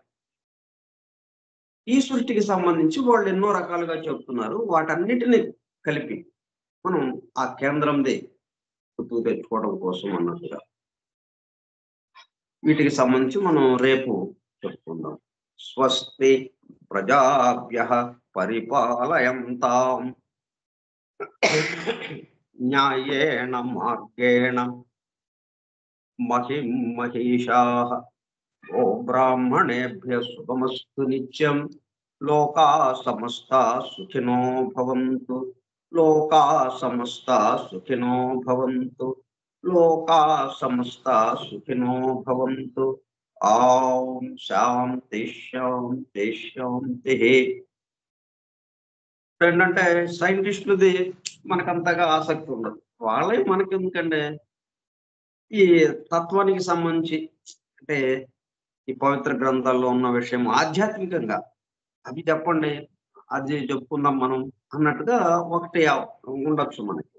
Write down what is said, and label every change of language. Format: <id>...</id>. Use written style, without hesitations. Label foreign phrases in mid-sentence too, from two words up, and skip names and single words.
<te>ఈ సృష్టికి సంబంధించి వాళ్ళు ఎన్నో రకాలుగా చెప్తున్నారు. వాటన్నిటిని కలిపి మనం ఆ కేంద్రంది గుర్తుకు తెచ్చుకోవడం కోసం అన్నట్టుగా వీటికి సంబంధించి మనం రేపు చెప్పుకుందాం.</te> <sa>స్వస్తి ప్రజాభ్యః పరిపాలయంతాం న్యాయేన మార్గేణ మహిం మహిషాః ఓ బ్రాహ్మణేభ్యః శుభమస్తు నిత్యం. లోకా సమస్తా సుఖినో భవంతు. లోకా సమస్తా సుఖినో భవంతు. లోకా సమస్తా సుఖినో భవంతు. ఓం శాంతి శాంతి శాంతి.</sa> <te>ఏంటంటే సైంటిస్టులది మనకంతగా ఆసక్తి ఉండదు. వాళ్ళే మనకెందుకంటే ఈ తత్వానికి సంబంధించి అంటే ఈ పవిత్ర గ్రంథాల్లో ఉన్న విషయం ఆధ్యాత్మికంగా అవి చెప్పండి, అది చెప్పుకుందాం మనం అన్నట్టుగా ఒకటి ఉండొచ్చు మనకి.</te>